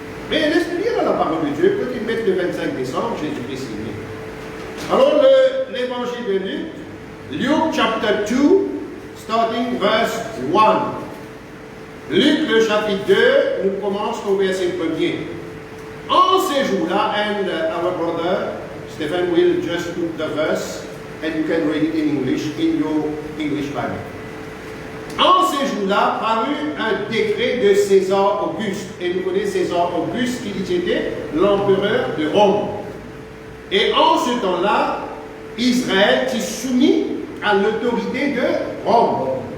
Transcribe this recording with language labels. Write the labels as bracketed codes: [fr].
[fr] Mais laisse-nous lire dans la parole de Dieu, peut-il mettre le 25 décembre, Jésus-Christ est né. Alors, l'évangile de Luc, [en] Luke chapter 2, starting verse 1. [fr] Luc, le chapitre 2, nous commençons au verset 1er. En ces jours-là, [en] and our brother Stephen will just put the verse, and you can read it in English, in your English Bible. [fr] En ces jours-là, parut un décret de César Auguste. Et nous connaissons César Auguste, qui était l'empereur de Rome. Et en ce temps-là, Israël s'est soumis à l'autorité de Rome.